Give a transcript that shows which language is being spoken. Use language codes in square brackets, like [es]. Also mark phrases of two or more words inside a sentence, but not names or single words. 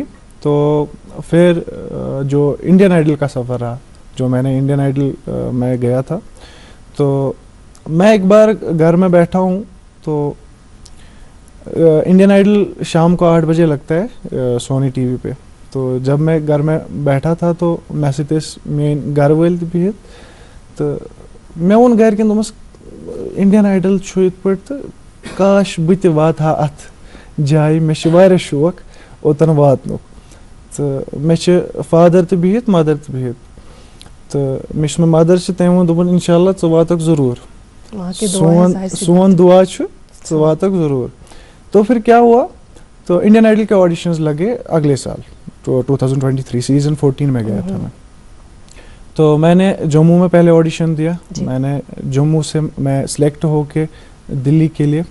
[hi] तो फिर जो इंडियन आइडल का सफ़र रहा, जो मैंने इंडियन आइडल में गया था, तो मैं एक बार घर में बैठा हूँ तो इंडियन आइडल शाम को 8 बजे लगता है सोनी टीवी पे. तो जब मैं घर में बैठा था तो मैसेज मेन घर वाले भी तो मैं उन घर के दोस्त इंडियन आइडल छो [ks] इत पे तो काश बत वात हा अत जाए, मे शौक ओतन वातनुक. तो मे फादर तो बिहित मदर तो बिहित. तो मे मदर से तम दोपन इंशाल्लाह च वातक ज़रूर, सोन दुआ च वातक ज़रूर. [hi] तो फिर क्या हुआ, तो इंडियन आइडल के ऑडिशंस लगे अगले साल, तो 2023 सीज़न 14 में गया था मैं. तो मैंने जम्मू में पहले ऑडिशन दिया. मैंने जम्मू से मैं सिलेक्ट होके दिल्ली के लिए.